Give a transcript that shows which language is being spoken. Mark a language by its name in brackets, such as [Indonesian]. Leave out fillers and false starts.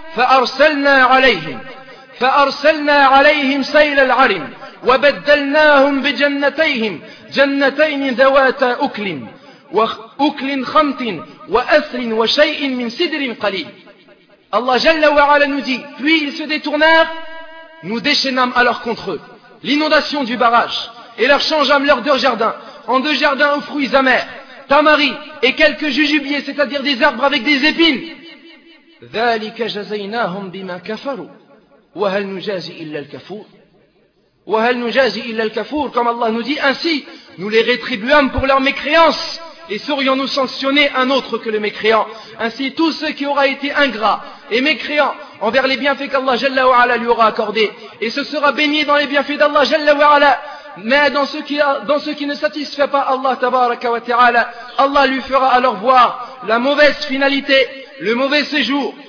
[Arabic] فَأَرْسَلْنَا عَلَيْهِمْ سَيْلَ الْعَرِمِ وَبَدَّلْنَاهُمْ بِجَنَّتَيْهِمْ جَنَّتَيْنِ ذَوَاتَا أُكْلٍ وأكل خمط وأثل وشيء من سدر قليل. [French] Allah Jalla wa Ala nous dit, puis ils se détournèrent, nous déchaînâmes alors contre eux l'inondation du barrage et leur changeâmes leurs deux jardins en deux jardins aux fruits amers, tamari et quelques jujubiers, c'est-à-dire des arbres avec des épines. [Arabic] ذلك جزيناهم بما كفروا وهل نجازي إلا الكفور. وهل نجازي إلا الكفور. [French] Comme Allah nous dit, ainsi nous les rétribuâmes pour leur mécréance. Et saurions-nous sanctionner un autre que le mécréant? Ainsi, tout ce qui aura été ingrat et mécréant envers les bienfaits qu'Allah Jalla wa Ala lui aura accordés, et se sera baigné dans les bienfaits d'Allah Jalla wa Ala, mais dans ce qui ne satisfait pas Allah Tabaraka wa Ta'ala, Allah lui fera alors voir la mauvaise finalité, le mauvais séjour,